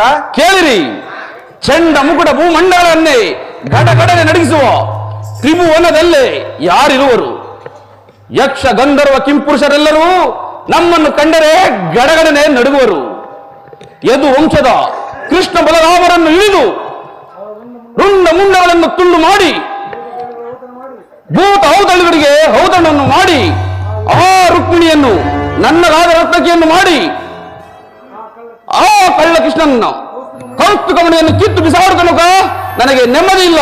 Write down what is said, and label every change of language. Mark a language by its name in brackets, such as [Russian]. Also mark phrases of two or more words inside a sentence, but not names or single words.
[Kannada] ಕೇಳಿರಿ. ಚಂಡ ಮುಕುಟ ಭೂಮಂಡಲವನ್ನೇ ಗಡಗಡನೆ ನಡಗಿಸುವ ತ್ರಿಭುವನದಲ್ಲೇ ಯಾರಿರುವರು? ಯಕ್ಷ ಗಂಧರ್ವ ಕಿಂಪುರುಷರೆಲ್ಲರೂ ನಮ್ಮನ್ನು ಕಂಡರೆ ಗಡಗಡನೆ ನಡುಗುವರು. ಯದು ವಂಶದ ಕೃಷ್ಣ ಬಲರಾಮರನ್ನು ಇಳಿದು ರುಂಡ ಮುಂಡಗಳನ್ನು ತುಂಡು ಮಾಡಿ ಭೂತ ಔದಳುಗಳಿಗೆ ಔದಣ್ಣವನ್ನು ಮಾಡಿ ಆ ರುಕ್ಮಿಣಿಯನ್ನು ನನ್ನದಾದ ರತ್ನಕಿಯನ್ನು ಮಾಡಿ ಆ ಕಳ್ಳ ಕೃಷ್ಣನ ಕೌಸ್ತುಕಮಣಿಯನ್ನು ಕಿತ್ತು ಬಿಸಾಡುತ್ತನಕ ನನಗೆ ನೆಮ್ಮದಿ ಇಲ್ಲ.